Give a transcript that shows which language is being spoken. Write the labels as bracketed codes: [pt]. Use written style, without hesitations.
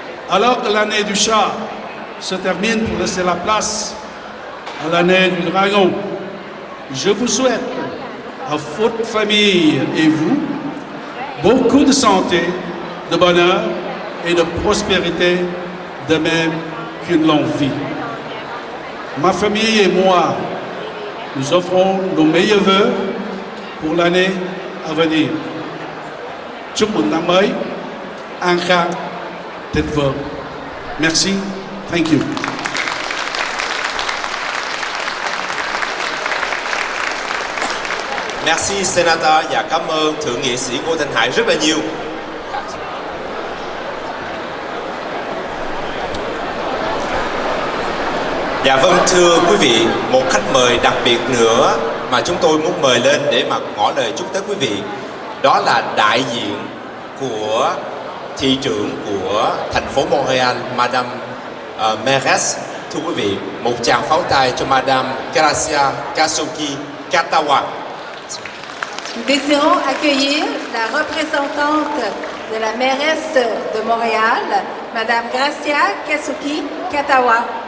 [fr] Alors que l'année du chat se termine pour laisser la place à l'année du dragon, je vous souhaite à votre famille et vous beaucoup de santé, de bonheur et de prospérité, de même qu'une longue vie. Ma famille et moi, nous offrons nos meilleurs vœux pour l'année à venir. [vi] Chúc mừng năm mới an khang, thịnh vượng. [fr] Merci, [en] thank you. [vi] Merci Senator và cảm ơn Thượng nghị sĩ Ngô Thanh Hải rất là nhiều. Dạ vâng, thưa quý vị, một khách mời đặc biệt nữa mà chúng tôi muốn mời lên để mà ngỏ lời chúc tới quý vị, đó là đại diện của thị trưởng của thành phố Montreal, Madame mairesse. Thưa quý vị, một tràng pháo tay cho Madame Gracia Kasuki Katawa. [fr] Nous désirons accueillir la représentante de la mairesse de Montréal, Madame Gracia Kasuki Katawa.